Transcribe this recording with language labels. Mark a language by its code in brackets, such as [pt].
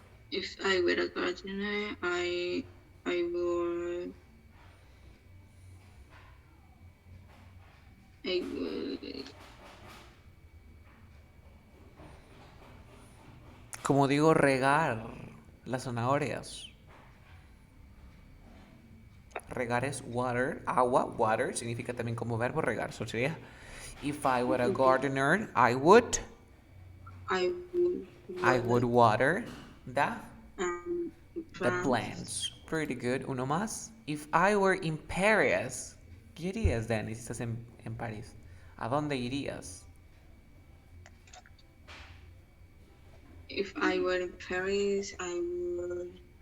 [en] If I were a gardener, I would I would [es] Como digo, regar las zanahorias. Regar es water, agua, water, significa también como verbo regar. [en] So [es] sería, [en] if I were a okay. gardener, I would I would water um the plants. plants. Pretty good. [es] Uno más. [en] If I were in Paris, [es] ¿qué irías, Danny, si estás en París? ¿A dónde irías? [en] If I were in Paris, I would